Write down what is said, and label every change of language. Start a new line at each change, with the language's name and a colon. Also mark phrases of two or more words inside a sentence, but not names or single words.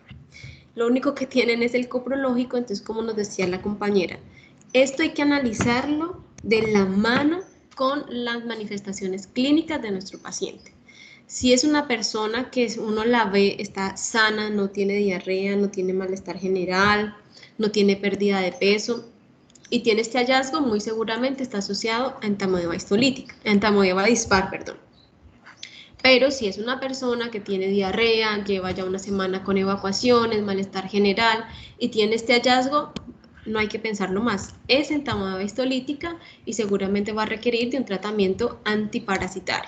Spanish: Lo único que tienen es el coprológico, entonces como nos decía la compañera, esto hay que analizarlo de la mano con las manifestaciones clínicas de nuestro paciente. Si es una persona que uno la ve, está sana, no tiene diarrea, no tiene malestar general, no tiene pérdida de peso, y tiene este hallazgo, muy seguramente está asociado a entamoeba histolítica, entamoeba dispar, perdón. Pero si es una persona que tiene diarrea, lleva ya una semana con evacuaciones, malestar general y tiene este hallazgo, no hay que pensarlo más. Es entamoeba histolítica y seguramente va a requerir de un tratamiento antiparasitario.